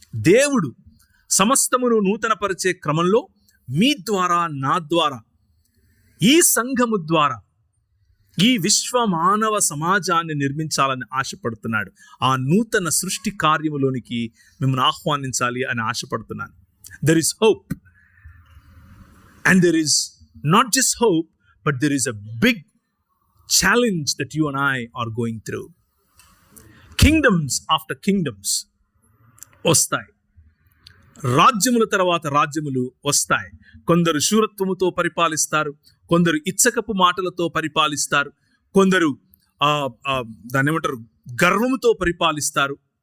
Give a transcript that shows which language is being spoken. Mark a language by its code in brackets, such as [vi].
[te] దేవుడు సమస్తమును నూతనపరిచే క్రమంలో మీ ద్వారా, నా ద్వారా, ఈ సంఘము ద్వారా ఈ విశ్వ మానవ సమాజాన్ని నిర్మించాలని ఆశపడుతున్నాడు. ఆ నూతన సృష్టి కార్యములోనికి మిమ్మల్ని ఆహ్వానించాలి అని ఆశపడుతున్నాను. [en] There is hope, and there is not just hope, but there is a big challenge that you and I are going through. Kingdoms after kingdoms [te] వస్తాయి, రాజ్యముల తర్వాత రాజ్యములు వస్తాయి. కొందరు శూరత్వముతో పరిపాలిస్తారు, కొందరు ఇచ్చకపు మాటలతో పరిపాలిస్తారు, కొందరు దాన్ని ఏమంటారు గర్వముతో పరిపాలిస్తారు.